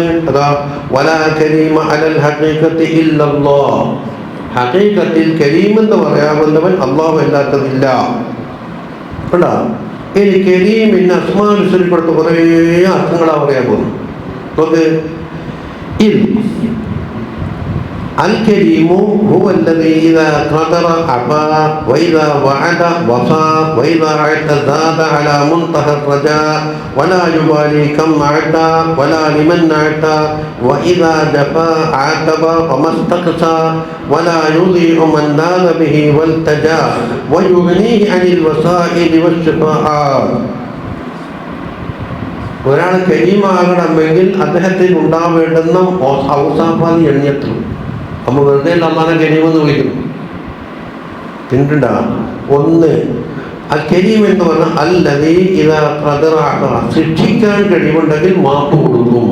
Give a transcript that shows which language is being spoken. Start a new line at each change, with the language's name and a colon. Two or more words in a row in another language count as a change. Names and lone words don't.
Arabic: إذا ولا كريم على الحقيقة إلا الله.
Malayalam: ഹഖീഖത്തിൽ കരീം എന്ന് പറയാവുന്നവൻ അല്ലാഹു അല്ലാത്തതില്ല. കേട്ടാ? ഇനി കരീമിന്
Arabic: الأسماء الحسنى
Malayalam: കൊടുത്ത കുറേ അർത്ഥങ്ങളാ പറയാൻ പോകുന്നു. നോക്ക്,
Arabic: الكريم هو الذي إذا قدر عفا وإذا وعد وفى وإذا أعطى زاد على منتهى الرجاء ولا يبالي كم أعطى ولا لمن أعطى وإذا جفا عاتب وما استقصى ولا يضيع من نال به والتجا ويغنيه عن الوسائل والشفاعات.
Malayalam: ഒരാൾ കരീമാകണമെങ്കിൽ അദ്ദേഹത്തിന് ഉണ്ടാവേണ്ടുന്ന ഔസാഫാദി എണ്ണിയത്തു. നമ്മൾ വെറുതെ അള്ളാനെ കരീമെന്ന് വിളിക്കുന്നു. പിന്നിട്ടാ ഒന്ന് അൽ കരീം എന്ന് പറഞ്ഞാൽ
Arabic: الذي إذا قدر
Malayalam: ശിക്ഷിക്കാൻ കഴിവുണ്ടെങ്കിൽ മാപ്പ് കൊടുക്കും.